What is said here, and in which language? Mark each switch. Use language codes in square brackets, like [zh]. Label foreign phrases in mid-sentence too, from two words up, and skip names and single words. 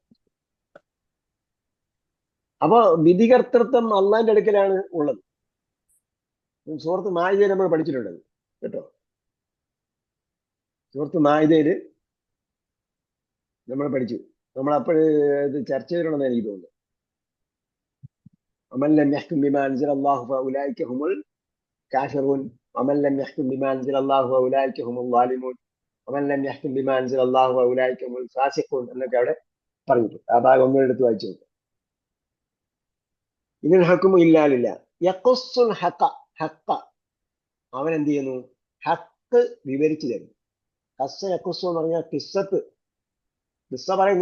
[ml] അപ്പൊ വിധികർത്തൃത്വം അള്ളാന്റെ അടുക്കലാണ് ഉള്ളത്. സൂറത്ത് മാഇദയിൽ നമ്മൾ പഠിച്ചിട്ടുള്ളത് കേട്ടോ. സൂറത്ത് മാഇദയില് നമ്മൾ പഠിച്ചു, നമ്മൾ അപ്പോഴ് ഇത് ചർച്ച ചെയ്തിട്ടുണ്ടെന്ന് എനിക്ക് തോന്നുന്നു. [ar] ومن لم يحكم بما أنزل الله فأولئك هم الكافرون ومن لم يحكم بما أنزل الله فأولئك هم الظالمون ومن لم يحكم بما أنزل الله فأولئك هم الفاسقون [ml] എന്നൊക്കെ അവിടെ പറഞ്ഞിട്ട് ആ ഭാഗം ഒന്നും എടുത്ത് വായിച്ചു നോക്കാം. [ar] إن الحكم إلا لله يقص الحق, ഹഖ [ml] അവൻ എന്ത് ചെയ്യുന്നു? ഹക്ക് വിവരിച്ചു തരുന്നു. [ar] قص يقص [ml] എന്ന് പറഞ്ഞാൽ കിസ്സത്ത്, കിസ്സ പറയുന്നു.